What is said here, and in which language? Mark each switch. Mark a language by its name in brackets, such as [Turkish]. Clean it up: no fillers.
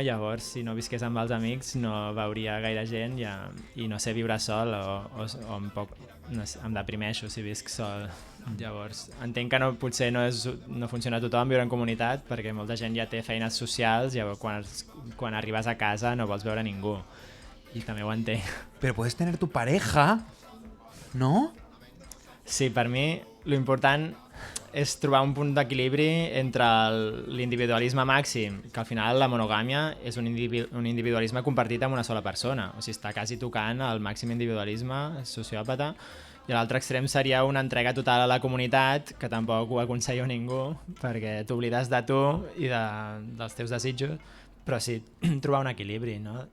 [Catalan] Llavors si no visqués amb els amics no veuria gaire gent i no sé viure sol o no sé, em deprimeixo si visc sol. Llavors entenc que potser no funciona a tothom viure en comunitat perquè molta gent ja té feines socials i quan arribes a casa no vols veure ningú i també ho entenc. [Spanish] Però puedes tener tu pareja, ¿no? [Catalan] Sí, per mi l'important és trobar un punt d'equilibri entre l'individualisme màxim, que al final la monogàmia és un individualisme compartit amb una sola persona, o sigui, està quasi tocant el màxim individualisme sociòpata, i l'altre extrem seria una entrega total a la comunitat, que tampoc ho aconsello a ningú, perquè t'oblides de tu i dels teus desitjos, però sí, trobar un equilibri, no?